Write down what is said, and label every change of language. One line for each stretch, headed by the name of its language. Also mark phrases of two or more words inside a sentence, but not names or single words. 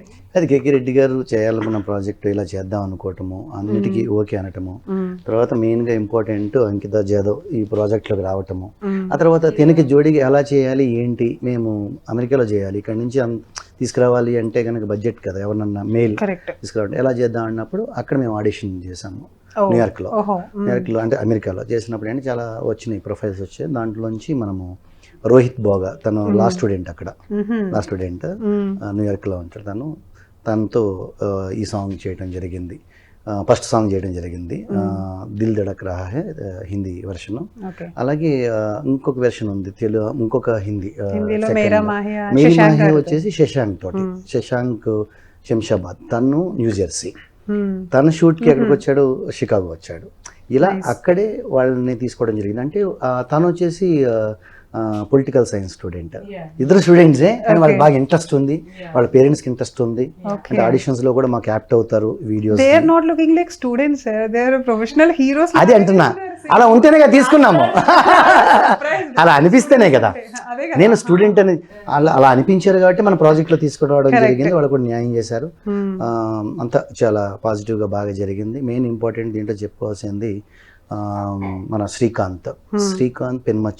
Telugu: అది కేకే రెడ్డి గారు చేయాలనుకున్న ప్రాజెక్ట్ ఇలా చేద్దాం అనుకోవటము, అన్నిటికీ ఓకే అనటము, తర్వాత మెయిన్గా ఇంపార్టెంట్ అంకిత జాదవ్ ఈ ప్రాజెక్ట్లోకి రావటము, ఆ తర్వాత తినకి జోడిగా ఎలా చేయాలి ఏంటి, మేము అమెరికాలో చేయాలి, ఇక్కడ నుంచి తీసుకురావాలి అంటే కనుక బడ్జెట్ కదా, ఎవరినన్నా మెయిల్ తీసుకురావాలి ఎలా చేద్దాం అన్నప్పుడు అక్కడ మేము ఆడిషన్ చేసాము న్యూయార్క్లో అంటే అమెరికాలో చేసినప్పుడు అంటే చాలా వచ్చినాయి ప్రొఫైల్స్ వచ్చాయి. దాంట్లోంచి మనము రోహిత్ బోగా, తను లా స్టూడెంట్, అక్కడ లా స్టూడెంట్ న్యూయార్క్లో ఉంటాడు, తనతో ఈ సాంగ్ చేయడం జరిగింది. ఫస్ట్ సాంగ్ చేయడం జరిగింది, దిల్ ధడక్ రహా హై
English: Hindi version.
Telugu: అలాగే ఇంకొక వెర్షన్ ఉంది తెలుగు, ఇంకొక హిందీ మేరా మాహి వచ్చేసి శశాంక్ తోటి, శశాంక్ శంషాబాద్, తను న్యూజెర్సీ. తన షూట్కి ఎక్కడికి వచ్చాడు, షికాగో వచ్చాడు. ఇలా అక్కడే వాళ్ళని తీసుకోవడం జరిగింది. అంటే తను వచ్చేసి
English: political science student,
Telugu: ఇద్దరు స్టూడెంట్సే, కానీ వాళ్ళకి బాగా ఇంట్రెస్ట్ ఉంది, వాళ్ళ పేరెంట్స్ కి ఇంట్రెస్ట్ ఉంది. అంటే ఆడిషన్స్ లో కూడా మాకు యాప్ట్ అవుతారు వీడియోస్.
English: They are not looking like students, they are professional heroes.
Telugu: అది అంటున్నా, అలా ఉంటేనే తీసుకున్నాము. అలా అనిపిస్తేనే కదా అదే కదా. నేను స్టూడెంట్ అని అలా అనిపించారు కాబట్టి మన ప్రాజెక్ట్లో తీసుకురావడం జరిగింది. వాళ్ళు కూడా న్యాయం చేశారు. అంతా చాలా పాజిటివ్గా బాగా జరిగింది.
English: main important
Telugu: దీంట్లో చెప్పుకోవాల్సింది మన శ్రీకాంత్ పెన్మచ్చ.